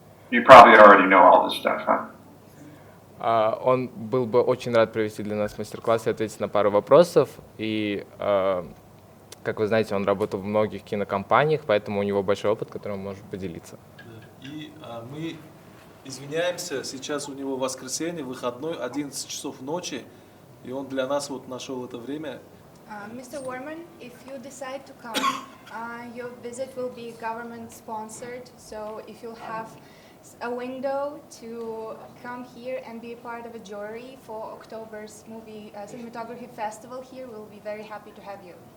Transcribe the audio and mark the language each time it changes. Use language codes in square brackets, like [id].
[en] You probably already know all this stuff, huh? [ru] Он был бы очень рад провести для нас мастер-класс и ответить на пару вопросов. И, как вы знаете, он работал в многих кинокомпаниях, поэтому у него большой опыт, которым он может поделиться. И мы извиняемся, сейчас у него воскресенье, выходной, 11 часов ночи, и он для нас вот нашел это время. [en] Mr. Warman, if you decide to come, your visit will be government sponsored, so if you'll have a window to come here and be a part of a jury for October's movie cinematography festival here, we'll be very happy to have you.